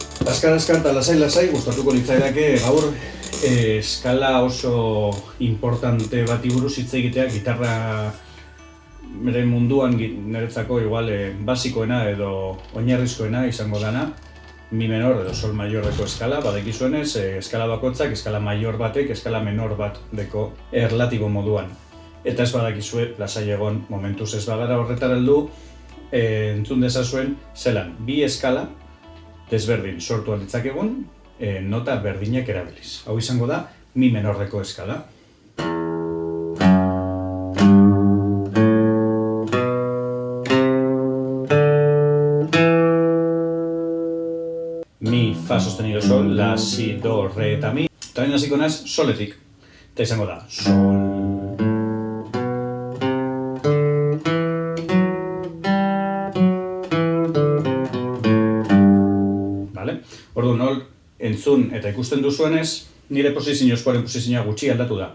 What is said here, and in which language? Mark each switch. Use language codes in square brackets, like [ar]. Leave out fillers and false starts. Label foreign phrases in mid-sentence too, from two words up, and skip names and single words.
[eu] Azkar eta lasai, gustatuko litzaidake gaur eskala oso importante bati buruz hitz egitea, gitarra munduan niretzako igual basikoena edo oinarrizkoena izango dana, [es] mi menor [eu] edo [es] sol mayorreko [eu] eskala, badekizuenez, eskala bakotzak, eskala mayor batek, eskala menor bat deko erlatibo moduan. Eta ez badakizue, lasai egon, momentuz ez bagara horretara heldu, entzun dezazuen, zelan, bi eskala desberdin sortu alditzakegun, nota berdinak erabiliz. Hau izango da, [es] mi menorreko [eu] eskala. Mi, [es] fa sostenido [eu] sol, la, si, do, re eta mi. Eta baina hasiko naiz soletik. Eta izango da, sol. Orduan, entzun eta ikusten duzuenez, nire posizioa gutxi aldatu da.